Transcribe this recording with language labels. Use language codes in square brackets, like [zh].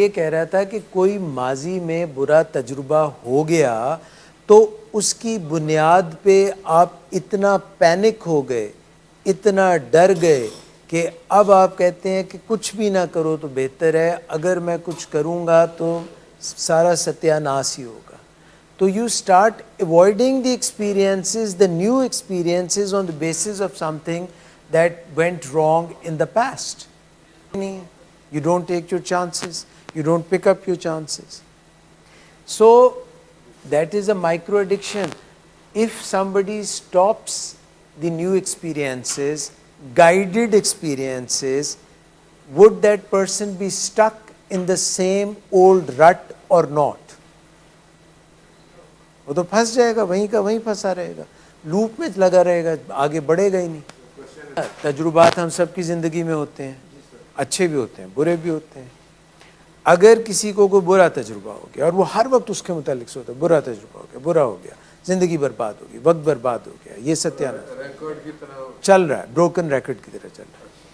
[ur] یہ کہہ رہا تھا کہ کوئی ماضی میں برا تجربہ ہو گیا تو اس کی بنیاد پہ آپ اتنا پینک ہو گئے, اتنا ڈر گئے کہ اب آپ کہتے ہیں کہ کچھ بھی نہ کرو تو بہتر ہے, اگر میں کچھ کروں گا تو سارا ستیہ ناش ہی ہوگا. [en] تو you start avoiding the experiences, the new experiences on the basis of something that went wrong in the past. You don't take your chances, you don't pick up your chances. So that is a micro addiction. If somebody stops the new experiences, guided experiences, would that person be stuck in the same old rut or not? [ur] وہ تو پھنس جائے گا, وہیں کا وہیں پھنسا رہے گا, loop میں لگا رہے گا, آگے بڑھے گا ہی نہیں. تجربات ہم سب کی زندگی میں ہوتے ہیں, اچھے بھی ہوتے ہیں, برے بھی ہوتے ہیں. اگر کسی کو کوئی برا تجربہ ہو گیا اور وہ ہر وقت اس کے متعلق سوچتا ہے, برا تجربہ ہو گیا, برا ہو گیا, زندگی برباد ہوگی, وقت برباد ہو گیا, یہ ستیاناش چل رہا ہے, بروکن ریکارڈ کی طرح چل رہا ہے.